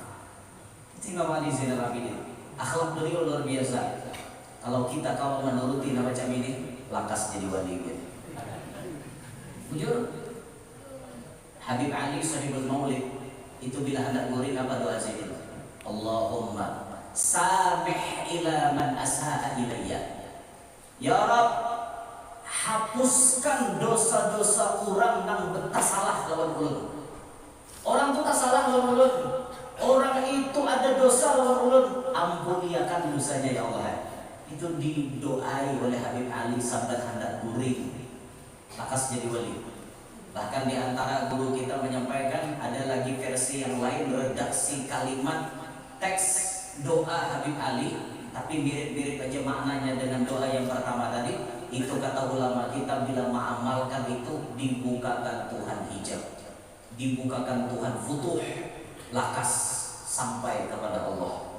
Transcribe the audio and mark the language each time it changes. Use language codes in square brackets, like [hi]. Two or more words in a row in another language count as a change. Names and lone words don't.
[bjn] Itu Imam Ali Zainal Abidin. Akhlak beliau luar biasa. Kalau kita menuruti nama macam ini, lakas jadi wali. Jujur, Habib Ali Sahibul Maulid itu bila hendak ngurin apa doa zikir? [ar] اللهم سامح إلى من أساء إلي. يا رب, [bjn] hapuskan dosa-dosa orang yang betah salah lawan ulun. Orang itu tak salah lawan ulun. Orang itu ada dosa lawan ulun, ampuniakan dosanya ya Allah. Itu didoai oleh Habib Ali sampai hendak ngurin, lakas jadi wali. Bahkan di antara guru kita menyampaikan ada lagi versi yang lain, redaksi kalimat teks doa Habib Ali, tapi mirip-mirip aja maknanya dengan doa yang pertama tadi. Itu kata ulama kita, bila mengamalkan itu dibukakan Tuhan hijab, dibukakan Tuhan futuh, lakas sampai kepada Allah.